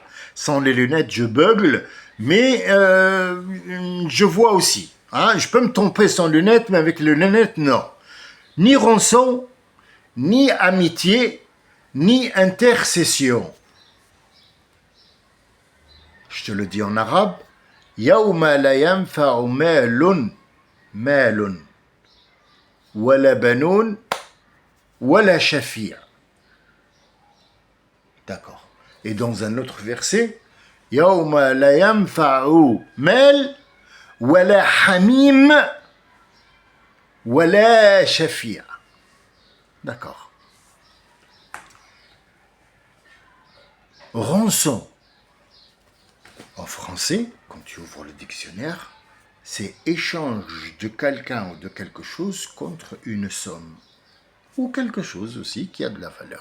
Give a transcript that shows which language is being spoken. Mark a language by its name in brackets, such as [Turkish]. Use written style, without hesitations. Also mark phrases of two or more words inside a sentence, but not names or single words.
[French] Sans les lunettes, je bugle, mais je vois aussi. Hein, je peux me tromper sans lunettes, mais avec les lunettes, non. Ni rançon, ni amitié, ni intercession. Je te le dis en arabe. [Arabic] يوم لا ينفع مال ولا بنون ولا شافع'. [French] D'accord. Et dans un autre verset, [Arabic] يوم لا ينفع مال ولا حميم ولا شافع'. [French] D'accord. Rançon. français, quand tu ouvres le dictionnaire, c'est échange de quelqu'un ou de quelque chose contre une somme. Ou quelque chose aussi qui a de la valeur.